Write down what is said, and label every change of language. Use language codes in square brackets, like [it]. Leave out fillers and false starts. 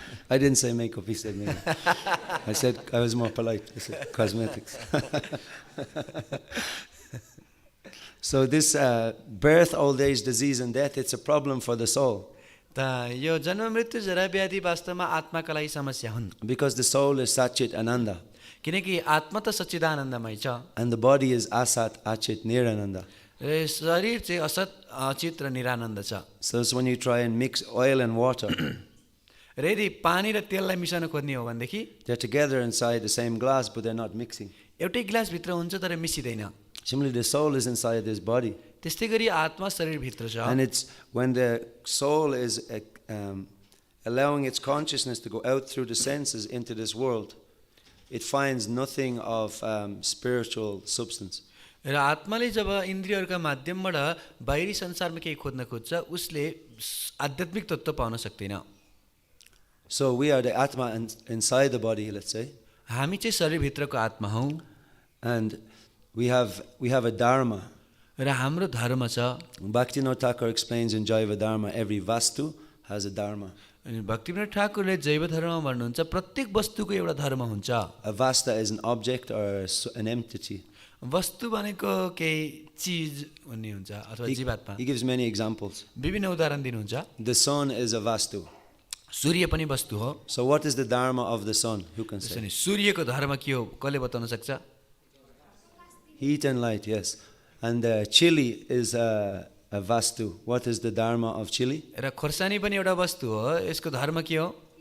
[en] I didn't say makeup, he said makeup. I was more polite. I said cosmetics. So this birth, old age, disease and death, it's a problem for the soul. [ne] त यो जन्म मृत्यु जरा व्याधि वास्तवमा आत्माका लागि समस्या हुन्. [en] Because the soul is Satchit Ananda. [ne] किनकि आत्मा त सच्चिदानन्दमय छ. [en] And the body is Asat Achit Nirananda. [ne] शरीर चाहिँ असत अचित र निरानन्द छ. [en] So it's when you try and mix oil and water. [ne] र यदि पानी र तेललाई मिसाउन खोज्ने हो भनेदेखि [en] They're together inside the same glass, but they're not mixing. [ne] एउटै ग्लास भित्र हुन्छ तर मिसिदैन. [en] Similarly, the soul is inside this body. [ne] त्यस्तै गरी आत्मा शरीर भित्र छ. [en] And it's when the soul is allowing its consciousness to go out through the senses into this world, it finds nothing of spiritual substance. [ne] र आत्माले जब इन्द्रियहरूका माध्यमबाट बाहिरी संसारमा केही खोज्न खोज्छ उसले आध्यात्मिक तत्त्व पाउन सक्दैन. [en] So we are the Atma inside the body, let's say. [ne] हामी चाहिँ शरीर भित्रको आत्मा हौं. [en] And we have a dharma. [ne] र हाम्रो धर्म छ. [en] Bhaktivinoda Thakur explains in Jaiva Dharma, every vastu has a dharma. [ne] Bhaktivinod ठाकुरले जैव धर्ममा भन्नुहुन्छ प्रत्येक वस्तुको एउटा धर्म हुन्छ. [en] A vasta is an object or an entity. [ne] वस्तु भनेको केही चीज भन्ने हुन्छ अथवा जीवात्मा. [en] He gives many examples. [ne] विभिन्न उदाहरण दिनुहुन्छ. [en] The sun is a vastu. [ne] सूर्य पनि वस्तु हो. [en] So what is the dharma of the sun? Who can say? [ne] सूर्यको धर्म के हो? कसले बताउन सक्छ? [en] Heat and light, yes. And chili is a a vastu. What is the dharma of chili? [ne] र खोर्सानी पनि एउटा वस्तु हो, यसको धर्म के हो?